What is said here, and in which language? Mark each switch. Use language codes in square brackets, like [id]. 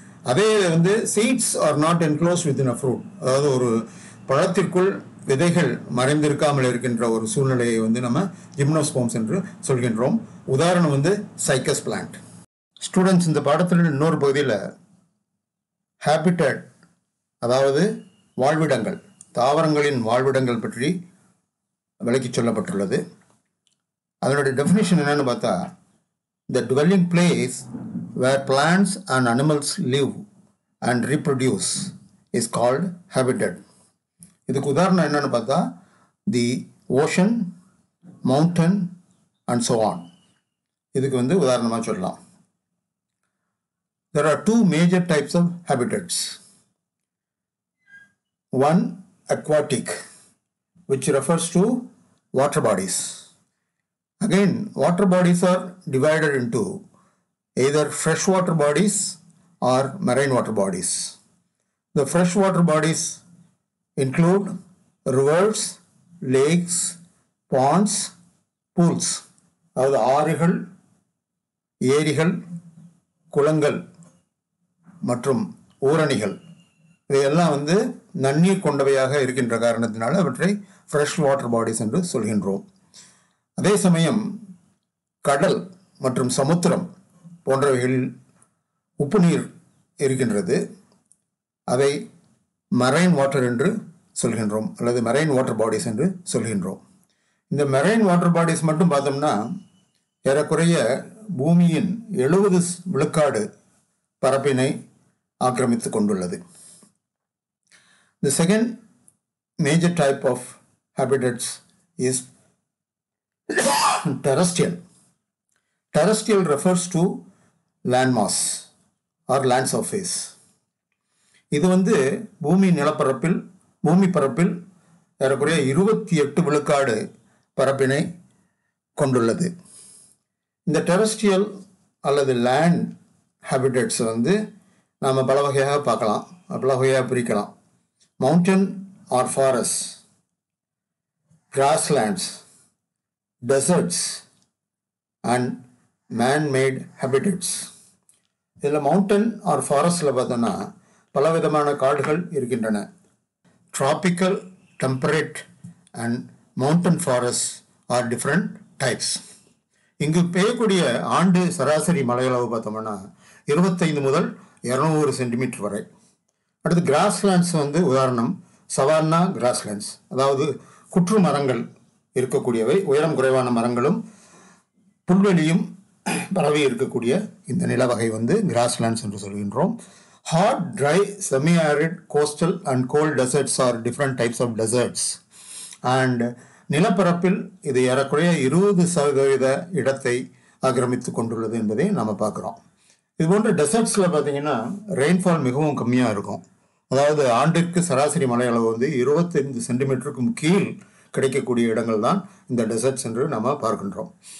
[ta] அதே வந்து [en] seeds are not enclosed within a fruit, [ta] அதாவது ஒரு பழத்திற்குள் விதைகள் மறைந்திருக்காமல் இருக்கின்ற ஒரு சூழ்நிலையை வந்து நம்ம ஜிம்னோஸ்பர்ம்ஸ் என்று சொல்கின்றோம். உதாரணம் வந்து சைக்கஸ் பிளான்ட். ஸ்டூடெண்ட்ஸ், இந்த பாடத்தில் இன்னொரு பகுதியில் ஹேபிட்டட், அதாவது வாழ்விடங்கள், தாவரங்களின் வாழ்விடங்கள் பற்றி விளக்கி சொல்லப்பட்டுள்ளது. அதனுடைய டெஃபினிஷன் என்னன்னு பார்த்தா, [en] the dwelling place where plants and animals live and reproduce is called habitat. [ta] இதுக்கு உதாரணம் என்னன்னு பார்த்தா [en] the ocean, mountain and so on. [ta] இதுக்கு வந்து உதாரணமாக சொல்லலாம். [en] There are two major types of habitats. One, aquatic, which refers to water bodies. Again, water bodies are divided into either freshwater bodies or marine water bodies. The freshwater bodies include rivers, lakes, ponds, pools. [ta] அதாவது ஆறுகள், ஏரிகள், குளங்கள் மற்றும் ஊரணிகள் இவையெல்லாம் வந்து நன்னீர் கொண்டவையாக இருக்கின்ற காரணத்தினால அவற்றை ஃப்ரெஷ் வாட்டர் பாடிஸ் என்று சொல்கின்றோம். அதே சமயம் கடல் மற்றும் சமுத்திரம் போன்றவைகளில் உப்பு நீர் இருக்கின்றது. அதை மரைன் வாட்டர் என்று சொல்கின்றோம் அல்லது மரைன் வாட்டர் பாடிஸ் என்று சொல்கின்றோம். இந்த மரைன் வாட்டர் பாடிஸ் மட்டும் பார்த்தோம்னா ஏறக்குறைய பூமியின் 70% பரப்பினை ஆக்கிரமித்து கொண்டுள்ளது. [en] The second major type of habitats is terrestrial. Terrestrial refers to landmass or land surface. [ta] இது வந்து பூமி பரப்பில் ஏறக்குறைய 28% பரப்பினை கொண்டுள்ளது. இந்த டெரஸ்ட்ரியல் அல்லது லேண்ட் ஹேபிட்டட்ஸ் வந்து நாம் பல வகையாக பார்க்கலாம், பல வகையாக பிரிக்கலாம். [en] Mountain or forest, grasslands, deserts and manmade habitats. [ta] இதில் மவுண்டன் ஆர் ஃபாரஸ்டில் பார்த்தோன்னா பலவிதமான காடுகள் இருக்கின்றன. [en] Tropical, temperate and mountain forests are different types. [ta] இங்கு பெய்யக்கூடிய ஆண்டு சராசரி மழையளவு பார்த்தோம்னா 25 முதல் 200 சென்டிமீட்டர் வரை. அடுத்து கிராஸ்லேண்ட்ஸ் வந்து உதாரணம் சவான்னா கிராஸ்லேண்ட்ஸ், அதாவது குற்று மரங்கள் இருக்கக்கூடியவை, உயரம் குறைவான மரங்களும் புல்வெளியும் பரவி இருக்கக்கூடிய இந்த நிலவகை வந்து கிராஸ்லேண்ட்ஸ் என்று சொல்கின்றோம். [en] Hot, dry, semi-arid, coastal and cold deserts are different types of deserts. [ta] And நிலப்பரப்பில் இது ஏறக்குறைய 20% இடத்தை ஆக்கிரமித்து கொண்டுள்ளது என்பதை நாம் பார்க்குறோம். இது போன்ற டெசர்ட்ஸில் பார்த்தீங்கன்னா ரெயின்ஃபால் மிகவும் கம்மியாக இருக்கும். அதாவது ஆண்டிற்கு சராசரி மழை அளவு வந்து 25 சென்டிமீட்டருக்கும் கீழ் கிடைக்கக்கூடிய இடங்கள் தான் இந்த டெசர்ட்ஸ் என்று நாம் பார்க்கின்றோம்.